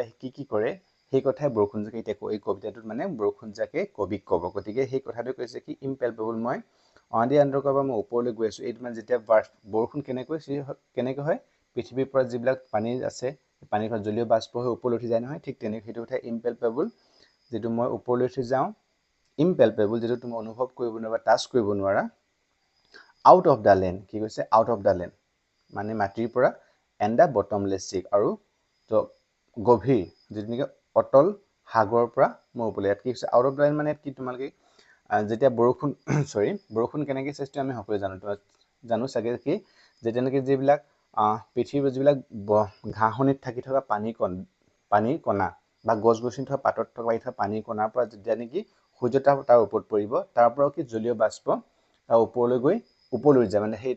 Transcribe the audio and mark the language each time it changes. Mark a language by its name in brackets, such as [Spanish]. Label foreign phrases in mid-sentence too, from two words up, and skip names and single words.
[Assamese] আহি কি কৰে সেই কথাই বৰষুণ জাকে এতিয়া এই কবিতাটোত মানে বৰষুণ জাকে কবিক ক'ব গতিকে সেই কথাটো কৈছে কি impalpable মই অনাদি অনন্ত কালৰ পৰা মই ওপৰলৈ গৈ আছো এইটো মানে যেতিয়া বৰষুণ কেনেকৈ হয় পৃথিৱীৰ পৰা যিবিলাক পানী আছে পানীৰ পৰা জলীয় বাষ্প হৈ ওপৰলৈ উঠি যায় নহয় ঠিক তেনেকৈ সেইটো কথা impalpable যেটো মই ওপৰলৈ উঠি যাও impalpable যেটো তুমি অনুভৱ কৰিব নোৱাৰা টাচ কৰিব নোৱাৰা [English] out of the land [Assamese] কি কৈছে [English] out of the land [Assamese] মানে মাটিৰ পৰা [English] and the bottomless sea [Assamese] আৰু তো গভীৰ যেটো নেকি অটল সাগৰৰ পৰা মই ওপৰলৈ ইয়াত কি হৈছে [English] out of the land [Assamese] মানে কি তোমালোকে যেতিয়া বৰষুণ কেনেকৈ সৃষ্টি আমি সকলোৱে জানো চাগে কি যেতিয়া নেকি যিবিলাক পৃথিৱীৰ যিবিলাক ঘাঁহনিত থাকি থকা পানীৰ কণা বা গছ-গছনি থকা পাতত থকা পানীৰ কণাৰ পৰা যেতিয়া নেকি সূৰ্যতাপ তাৰ ওপৰত পৰিব তাৰ পৰাও কি জলীয় বাষ্প তাৰ ওপৰলৈ গৈ ওপৰলৈ যায় মানে সেই